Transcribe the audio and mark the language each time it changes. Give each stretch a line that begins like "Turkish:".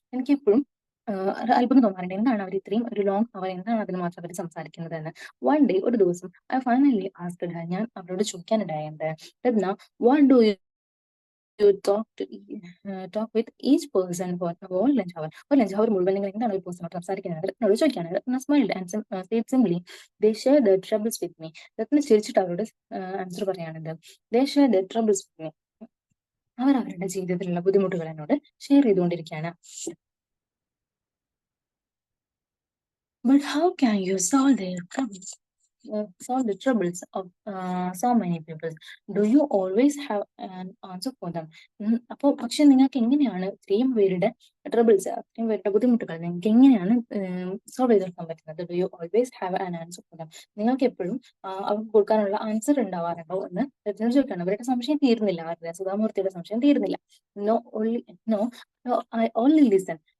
Malayalam: എനിക്ക് എപ്പോഴും അത്ഭുതം തോന്നാറുണ്ട്, എന്താണ് അവർ ഇത്രയും ഒരു ലോങ് അവർ എന്താണ് അതിന് മാത്രം അവർ സംസാരിക്കുന്നത് എന്ന്.
English: one day,
Malayalam: ഒരു ദിവസം,
English: I finally asked her,
Malayalam: ഞാൻ അവരോട് ചോദിക്കാനിടയായത്,
English: Ratna, what do you talk with each person for all lunch hour.
Malayalam: ഒരു ലഞ്ച് അവർ മുഴുവൻ നിങ്ങൾ എന്താണ് ഒരു പേഴ്സണോട് സംസാരിക്കുന്നത് രത്നോട് ചോദിക്കാണ്.
English: Ratna smiled and said simply, they share their troubles with me.
Malayalam: രത്ന ചിരിച്ചിട്ട് അവരോട് ആൻസർ പറയാനുണ്ട്,
English: they share their troubles with me.
Malayalam: അവർ അവരുടെ ജീവിതത്തിലുള്ള ബുദ്ധിമുട്ടുകൾ എന്നോട് ഷെയർ ചെയ്തുകൊണ്ടിരിക്കുകയാണ്.
English: But how can you solve their problems? solve the troubles of so many people? Do you always have an answer for them?
Malayalam: അപ്പോൾ പക്ഷെ നിങ്ങൾക്ക് എങ്ങനെയാണ് ഇത്രയും പേരുടെ ട്രബിൾസ്, അത്രയും പേരുടെ ബുദ്ധിമുട്ടുകൾ നിങ്ങൾക്ക് എങ്ങനെയാണ് സോൾവ് ചെയ്തെടുക്കാൻ പറ്റുന്നത്?
English: Do you always have an answer for them?
Malayalam: നിങ്ങൾക്ക് എപ്പോഴും അവർക്ക് കൊടുക്കാനുള്ള ആൻസർ ഉണ്ടാവാറുണ്ടോ എന്ന് രത്ന ചോദിക്കണം. അവരുടെ സംശയം തീർന്നില്ല, അവരുടെ സുധാമൂർത്തിയുടെ സംശയം തീർന്നില്ല.
English: No only no I only listen.